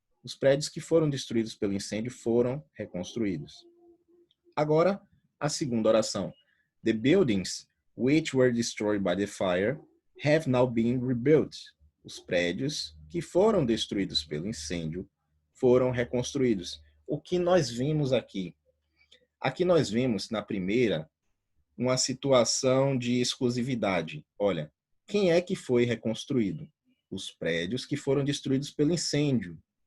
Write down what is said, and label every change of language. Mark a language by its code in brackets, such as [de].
[pt] Os prédios que foram destruídos pelo incêndio foram reconstruídos. Agora, a segunda oração. [en] The buildings which were destroyed by the fire have now been rebuilt. [pt] Os prédios que foram destruídos pelo incêndio foram reconstruídos. O que nós vimos aqui? Aqui nós vimos, na primeira, uma situação de exclusividade. Olha, quem é que foi reconstruído? Os prédios que foram destruídos pelo incêndio.